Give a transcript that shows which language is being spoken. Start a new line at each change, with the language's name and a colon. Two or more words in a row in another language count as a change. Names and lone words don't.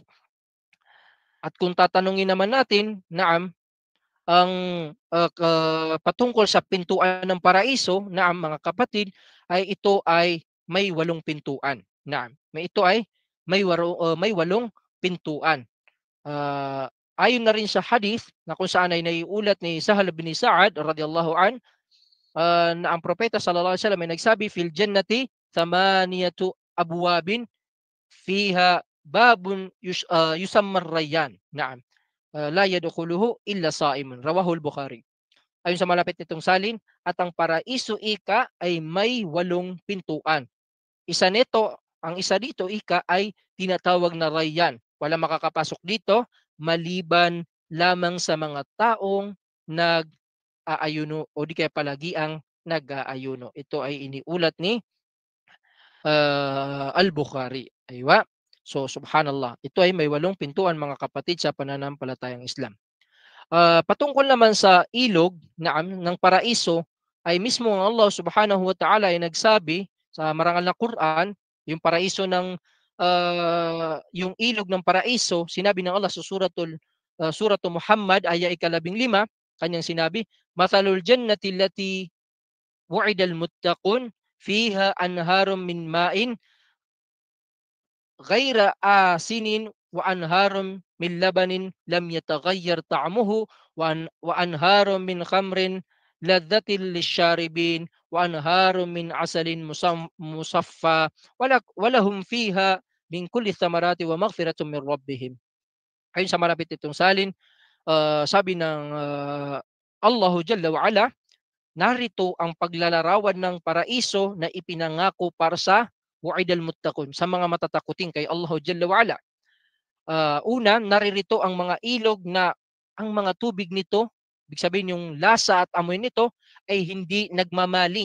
Filipino: At kung tatanungin naman natin, naam, ang patungkol sa pintuan ng paraiso, naam mga kapatid, ay ito ay may 8 pintuan. Naam, ito ay may 8 pintuan. Ayon na rin sa hadith na kung saan ay naiulat ni Sahal bin Sa'ad
Arabic: رضي الله عن
Filipino: na ang propeta
Arabic: صلى الله عليه وسلم
Filipino: ay nagsabi,
Arabic: في الجنة ثمانية أبواب فيها باب يسمى الريان. نعم. لا يدخله إلا صائمون. رواه البخاري.
Filipino: Ayon sa malapit nitong salin, at ang paraiso ika ay may 8 pintuan. Ang isa dito ika ay tinatawag na Rayyan. Wala makakapasok dito maliban lamang sa mga taong nag-aayuno o di kaya palagiang nag-aayuno. Ito ay iniulat ni Al-Bukhari. Aywa. So subhanallah. Ito ay may 8 pintuan mga kapatid sa pananampalatayang Islam. Patungkol naman sa ilog ng paraiso ay mismo ang Allah
Arabic: سبحانه وتعالى
Filipino: ay nagsabi sa marangal na Quran, yung paraiso ng yung ilog ng paraiso, sinabi ng Allah sa suratul Muhammad aya ika-15, kanyang sinabi,
Arabic: مثل الجنة التي وعد المتقون فيها أنهار من ماء غير آسن وأنهار من لبن لم يتغير طعمه وأنهار من خمر لذة للشاربين وأنهار من عسل مصفى ولهم فيها من كل الثمرات ومغفرة من ربهم.
Filipino: Ayon sa malapit itong salin, sabi ng Allahu
Arabic: جل وعلا,
Filipino: narito ang paglalarawan ng paraiso na ipinangako para sa
Arabic: وعد المتقون,
Filipino: sa mga matatakutin kay Allahu
Arabic: جل وعلا.
Filipino: Una, naririto ang mga ilog na ang mga tubig nito, ibig sabihin yung lasa at amoy nito ay hindi nagmamaling.